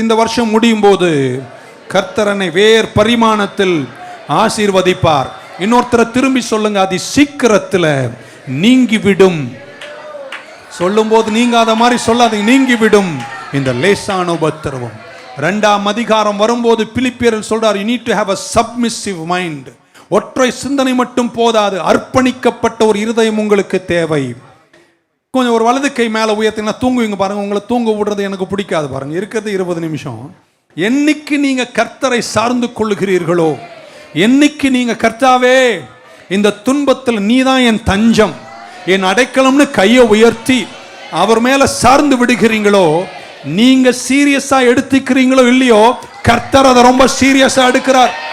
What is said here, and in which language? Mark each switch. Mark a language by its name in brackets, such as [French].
[Tamil] இந்த வருஷம் முடியும் போது கர்த்தரனை வேறு பரிமாணத்தில் ஆசீர்வதிப்பார். இன்னொருத்தரை திரும்பி சொல்லுங்க, அது சீக்கிரத்தில் நீங்கிவிடும். சொல்லும் போது நீங்காத மாதிரி சொல்லாதீங்க, நீங்கிவிடும் இந்த லேசான உபத்திரவம். 2ஆம் அதிகாரம் வரும்போது பிலிப்பியரில் சொல்றார், [English] you need to have a submissive mind. [Tamil] ஒற்றை சிந்தனை மட்டும் போதாது, அர்ப்பணிக்கப்பட்ட ஒரு இருதயம் உங்களுக்கு தேவை. கொஞ்சம் ஒரு வலது கை மேலே உயர்த்தினா தூங்குவீங்க பாருங்க. உங்களை தூங்க விடுறது எனக்கு பிடிக்காது பாருங்க. இருக்கிறது 20 நிமிஷம். என்னைக்கு நீங்க கர்த்தரை சார்ந்து கொள்ளுகிறீர்களோ, என்னைக்கு நீங்க கர்த்தாவே இந்த துன்பத்தில் நீதான் என் தஞ்சம், என் அடைக்கலம்னு கையை உயர்த்தி அவர் மேல சார்ந்து விடுகிறீங்களோ, நீங்க சீரியஸா எடுத்துக்கிறீங்களோ இல்லையோ, கர்த்தர் அதை ரொம்ப சீரியஸா எடுக்கிறார்.